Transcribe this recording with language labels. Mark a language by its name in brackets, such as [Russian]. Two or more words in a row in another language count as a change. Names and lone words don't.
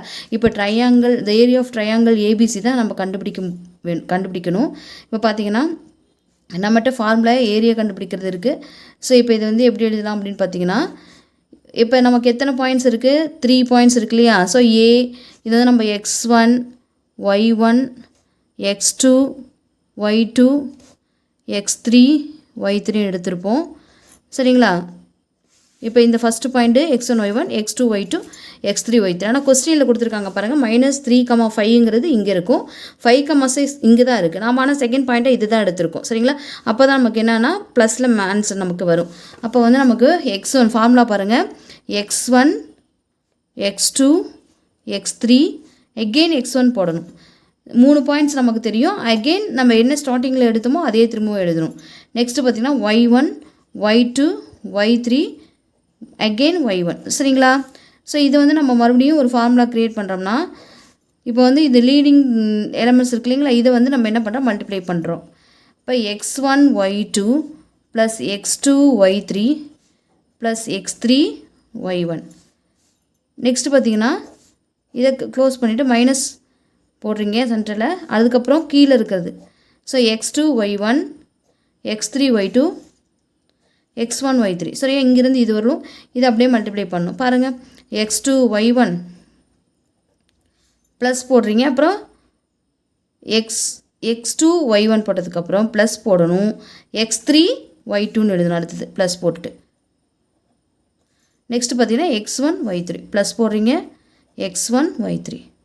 [Tamil] இப்போ [English] triangle, the area of triangle ABC [Tamil] தான் நம்ம கண்டுபிடிக்கணும். இப்போ பார்த்தீங்கன்னா நம்மகிட்ட [English] formula area [Tamil] கண்டுபிடிக்கிறது இருக்குது. ஸோ இப்போ இது எப்படி எழுதலாம் அப்படின்னு பார்த்தீங்கன்னா, இப்போ நமக்கு எத்தனை பாயிண்ட்ஸ் இருக்குது, 3 பாயிண்ட்ஸ் இருக்கு இல்லையா. ஸோ இது நம்ம x1, y1, x2, y2, x3, y3 எடுத்திருப்போம் சரிங்களா. இப்போ இந்த [English] first point [Tamil] x1, y1, x2, y2, x3, y3. ஆனால் கொஸ்டினில் கொடுத்துருக்காங்க பாருங்கள், -3,5ங்கிறது இங்கே இருக்கும், 5,6 இங்கே தான் இருக்குது. நாம் ஆனால் [English] second point [Tamil] இது தான் எடுத்திருக்கோம் சரிங்களா. அப்போ தான் நமக்கு என்னென்னா ப்ளஸில் ஆன்சர் நமக்கு வரும். அப்போ நமக்கு x1 ஃபார்முலா பாருங்கள், x1, x2, x3, அகெயின் x1 போடணும். 3 பாயிண்ட்ஸ் நமக்கு தெரியும். அகெயின் நம்ம என்ன ஸ்டார்டிங்கில் எடுத்தோமோ அதே திரும்பவும் எழுதணும். நெக்ஸ்ட்டு பார்த்திங்கன்னா y1, y2, y3, அகெயின் y1 சரிங்களா. ஸோ இது நம்ம மறுபடியும் ஒரு [English] formula create [Tamil] பண்ணுறோம்னா, இப்போ இது [English] leading elements [Tamil] இருக்கு இல்லைங்களா, இதை நம்ம என்ன பண்ணுறோம், மல்டிப்ளை பண்ணுறோம். இப்போ x1 y2 ப்ளஸ் x2 y3 ப்ளஸ் x3 y1. நெக்ஸ்ட்டு பார்த்திங்கன்னா இதை க்ளோஸ் பண்ணிவிட்டு மைனஸ் போடுறீங்க சென்டரில். அதுக்கப்புறம் கீழே இருக்கிறது ஸோ x2 y1, x3 y2, x1 y3 சரியா. இங்கேருந்து இது வரும், இதை அப்படியே மல்டிப்ளை பண்ணணும். பாருங்கள், x2 y1 ப்ளஸ் போடுறீங்க, அப்புறம் x2 y1 போட்டதுக்கப்புறம் ப்ளஸ் போடணும், x3 y2ன்னு எழுதணும். அடுத்தது ப்ளஸ் போட்டுட்டு நெக்ஸ்ட்டு பார்த்தீங்கன்னா x1 y3 ப்ளஸ் போடுறீங்க, x1 y3.